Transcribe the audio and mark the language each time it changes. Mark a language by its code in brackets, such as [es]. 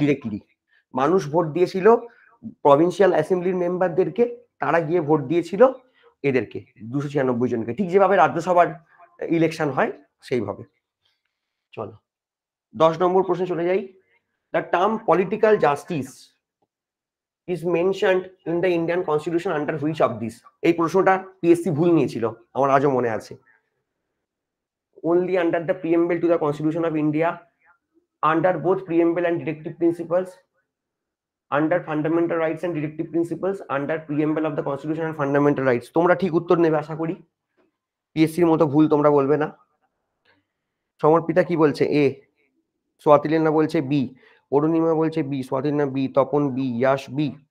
[bn] Directly, মানুষ vote দিয়েছিল provincial অ্যাসেম্বলির মেম্বারদেরকে, তারা গিয়ে ভোট দিয়েছিল এদেরকে 296 জনকে, ঠিক যেভাবে রাজ্যসভার ইলেকশন হয় সেইভাবে। চলো 10 নম্বর প্রশ্নে চলে যাই। [en] The term political justice is mentioned in the Indian constitution under which of this? [bn] এই প্রশ্নটা পিএসসি ভুল নিয়েছিল, আমার আজও মনে আছে। [en] only under the preamble to the Constitution of India, under both preamble and directive principles, under fundamental rights and directive principles, under preamble of the Constitution and fundamental rights। [bn] তোমরা ঠিক উত্তর নেবে আশা করি, পিএসসির মতো ভুল তোমরা বলবে না। সমর্পিতা কি বলছে? এ। সোয়াতিলেনা বলছে বি, অরুণিমা বলছে B, সোয়াতিলেনা B, Tapan B, Yash B.